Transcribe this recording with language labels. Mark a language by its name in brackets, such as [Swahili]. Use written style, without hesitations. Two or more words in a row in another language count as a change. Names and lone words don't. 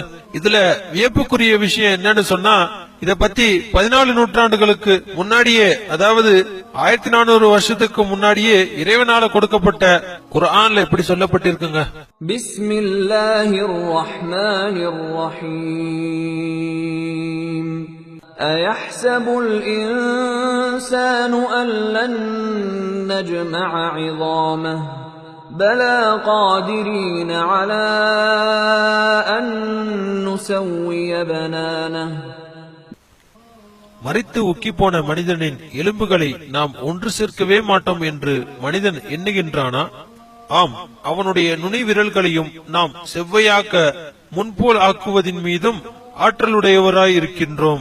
[Tamil] இதுல வியப்புக்குரிய விஷயம் என்னன்னு சொன்னா, இத பத்தி 14 நூற்றாண்டுகளுக்கு முன்னாடியே, அதாவது 1400 வருஷத்துக்கு முன்னாடியே இறைவனால கொடுக்கப்பட்ட குர்ஆன்ல இப்படி சொல்லப்பட்டிருக்குங்க. [Arabic] بسم الله الرحمن الرحيم. أَيَحْسَبُ الْإِنسَانُ أَن لَّن نَّجْمَعَ عِظَامَهُ بَلَىٰ قَادِرِينَ عَلَىٰ أَن نُّسَوِّيَ بَنَانَهُ. [Tamil] மரித்து உக்கி போன மனிதனின் எலும்புகளை நாம் ஒன்று சேர்க்கவே மாட்டோம் என்று மனிதன் எண்ணுகின்றானா? ஆம், அவனுடைய நுனி விரல்களையும் நாம் செவ்வையாக்க முன்போல் ஆக்குவதின் மீதும் ஆற்றலுடையவராய் இருக்கின்றோம்.